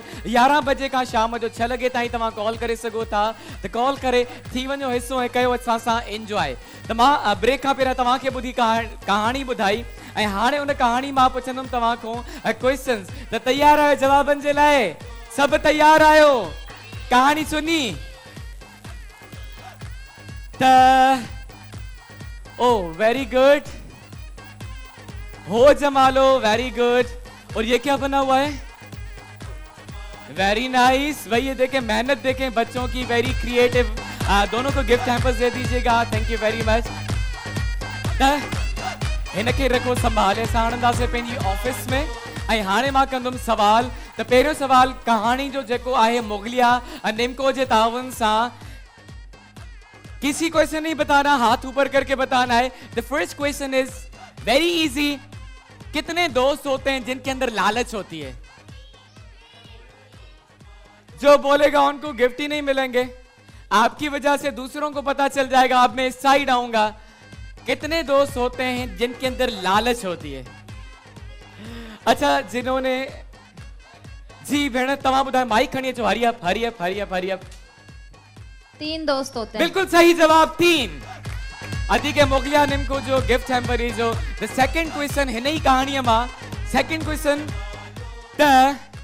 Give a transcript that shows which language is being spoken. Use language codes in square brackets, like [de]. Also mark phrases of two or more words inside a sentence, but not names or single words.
[sd] 11 बजे खां शाम जो 6 लॻे ताईं तव्हां कॉल करे सघो था। त कॉल करे थी वञो हिस्सो ऐं कयो असां सां एंजॉय। त मां ब्रेक खां पहिरियां तव्हांखे ॿुधी कहाणी ॿुधाई ऐं हाणे उन कहाणी मां पुछंदुमि तव्हां खां क्वेश्चन्स। त तयार आहियो जवाबनि जे लाइ? सभु तयार आहियो? [hi] कहानी सुनी? [en] O very good, [sd] हो जमालो, [en] very good. [hi] और ये क्या बना हुआ है? [en] very nice. [hi] भाई ये देखें, मेहनत देखें बच्चों की, [en] very creative. [hi] दोनों को [en] gift hampers [hi] दे दीजिएगा। [en] thank you very much. [sd] इनके रखो संभाले, असां आणंदासीं पंहिंजी ऑफिस में। ऐं हाणे मां कंदुमि सवाल। त पहिरियों सवाल, कहानी जो जेको आहे मुगलिया निमको जे तावन सां, [hi] किसी को ऐसे नहीं बताना, हाथ ऊपर करके बताना है। [en] the first question is very easy. [hi] कितने दोस्त होते हैं जिनके अंदर लालच होती है? जो बोलेगा उनको गिफ्ट ही नहीं मिलेंगे, आपकी वजह से दूसरों को पता चल जाएगा। अब मैं इस साइड आऊंगा। कितने दोस्त होते हैं जिनके अंदर लालच होती है? अच्छा, जिन्होंने, [sd] जी भेण तव्हां ॿुधायो, माइक खणी अचो। [en] Hurry up, hurry up, hurry up, hurry up. [hi] 3 दोस्त होते हैं। बिल्कुल सही जवाब, 3। [sd] अदी के मुगलिया निमको जो [en] gift hamper [sd] जो [en] the second question [sd] हिन ही कहानी मां। [en] second question, त